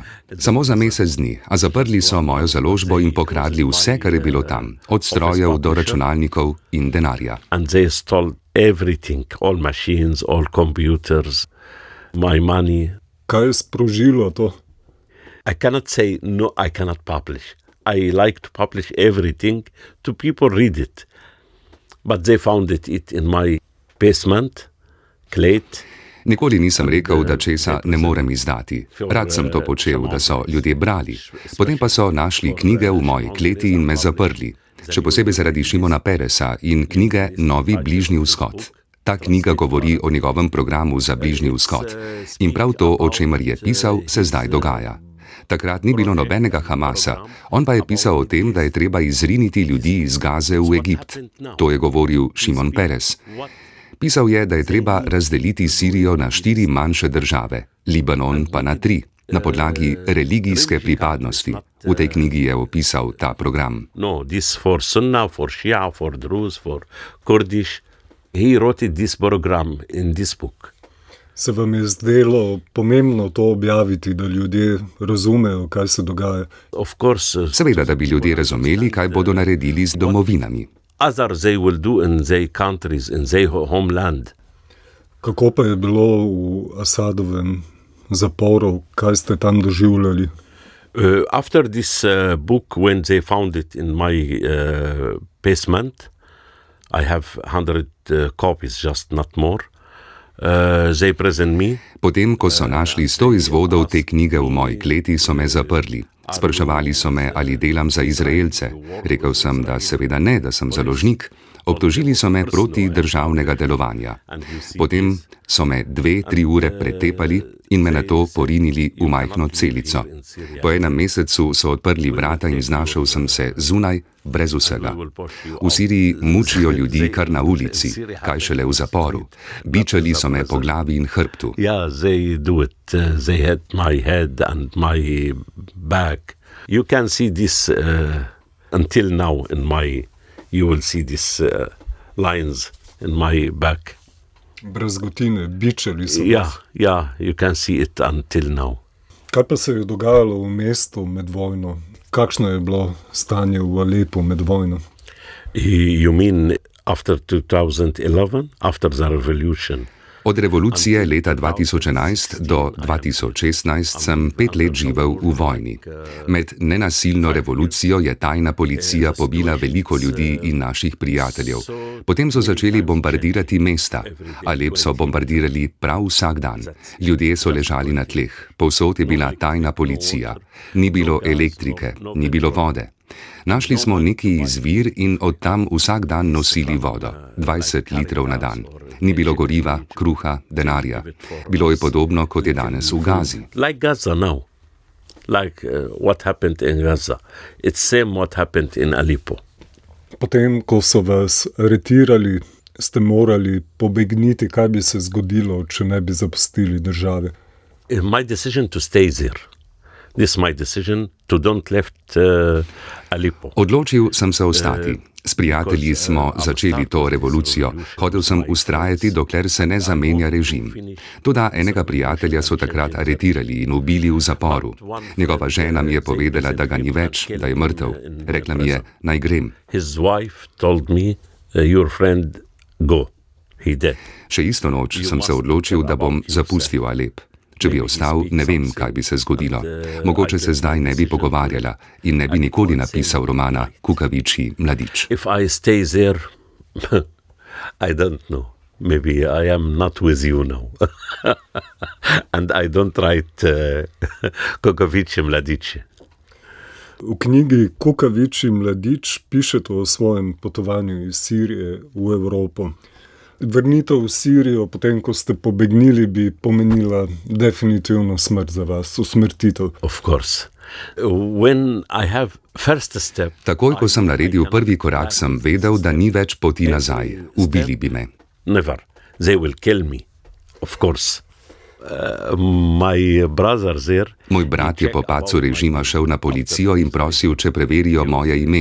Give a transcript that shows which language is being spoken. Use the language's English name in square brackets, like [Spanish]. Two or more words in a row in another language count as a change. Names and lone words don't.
[Slovenian] Samo za mesec dni, a zaprli so mojo založbo in pokradli vse, kar je bilo tam, od strojev do računalnikov in denarja. [English] And they stole everything, all machines, all computers, my money. [Slovenian] Kaj je sprožilo to? [English] I cannot say, no, I cannot publish. I like to publish everything to people read it. But they found it in my basement, clade. [Slovenian] Nikoli nisem rekel, da česa ne morem izdati. Rad sem to počel, da so ljudje brali. Potem pa so našli knjige v moji kleti in me zaprli. Še posebej zaradi Šimona Peresa in knjige Novi bližnji vzhod. Ta knjiga govori o njegovem programu za bližnji vzhod. In prav to, o čemer je pisal, se zdaj dogaja. Takrat ni bilo nobenega Hamasa, on pa je pisal o tem, da je treba izriniti ljudi iz Gaze v Egipt. To je govoril Šimon Peres. Pisal je, da je treba razdeliti Sirijo na 4 manjše države, Libanon pa na 3, na podlagi religijske pripadnosti. V tej knjigi je opisal ta program. [English] No, this for Sunna, for Shia, for Druze, for Kurdish. He wrote this program in this book. [Slovenian] Se vam je zdelo pomembno to objaviti, da ljudje razumejo, kaj se dogaja? [English] Of course, [Slovenian] Seveda, da bi ljudje razumeli, kaj bodo naredili z domovinami. [English] other they will do in their countries, in their homeland. [Slovenian] Kako pa je bilo v Asadovem zaporu, kaj ste tam doživljali? [English] After this book, when they found it in my basement, I have 100 copies, just not more. They present me. [Slovenian] Potem, ko so našli 100 izvodov te knjige v moji kleti, so me zaprli. Spraševali so me, ali delam za Izraelce. Rekel sem, da seveda ne, da sem založnik. Obtožili so me proti državnega delovanja. Potem so me 2-3 ure pretepali in me nato porinili v majhno celico. Po enem mesecu so odprli vrata in znašel sem se zunaj, brez vsega. V Siriji mučijo ljudi kar na ulici, kaj šele v zaporu. Bičali so me po glavi in hrbtu. [English] Yeah, they do it. They had my head and my back. You can see this until now in my... You will see these lines in my back. [Slovenian] Brazgotine, bičali so [English] Yeah, [Slovenian] vas. [English] yeah, you can see it until now. [Slovenian] Kaj pa se je dogajalo v mestu med vojno? Kakšno je bilo stanje v Alepu med vojno? [English] You mean after 2011, after the revolution? [Slovenian] Od revolucije leta 2011 do 2016 sem 5 let živel v vojni. Med nenasilno revolucijo je tajna policija pobila veliko ljudi in naših prijateljev. Potem so začeli bombardirati mesta. Alep so bombardirali prav vsak dan. Ljudje so ležali na tleh. Povsod je bila tajna policija. Ni bilo elektrike, ni bilo vode. Našli smo neki izvir in od tam vsak dan nosili vodo, 20 litrov na dan. Ni bilo goriva, kruha, denarja. Bilo je podobno, kot je danes v Gazi. [English] Like Gaza now. Like what happened in Gaza. It's same what happened in Aleppo. [Slovenian] Potem, ko so vas aretirali, ste morali pobegniti, kaj bi se zgodilo, če ne bi zapustili države? [English] My decision to stay there. This is my decision to don't left Aleppo. [Slovenian] Odločil sem se ostati. S prijatelji smo začeli to revolucijo. Hotel sem vztrajati, dokler se ne zamenja režim. Toda enega prijatelja so takrat aretirali in ubili v zaporu. Njegova žena mi je povedala, da ga ni več, da je mrtev. Rekla mi je, naj grem. [English] His wife told me, your friend, go. He dead. [Slovenian] Še isto noč sem se odločil, da bom zapustil Alep. Če bi ostal, ne vem, kaj bi se zgodilo. Mogoče se zdaj ne bi pogovarjala in ne bi nikoli napisal romana Kukavičji mladič. [English] If I stay there, I don't know. Maybe I am not with you now. And I don't write Kukavičji mladiči. [Slovenian] V knjigi Kukavičji mladič pišete o svojem potovanju iz Sirije v Evropo. Vrnitev v Sirijo, potem ko ste pobegnili, bi pomenila definitivno smrt za vas, usmrtitev. [English] Of course. When I have first step, [Slovenian] Takoj, ko sem naredil prvi korak, sem vedel, da ni več poti nazaj. Ubili bi me. [English] never. they will kill me, of course. My brother there, [Slovenian] Moj brat je po padcu režima šel na policijo in prosil, če preverijo moje ime.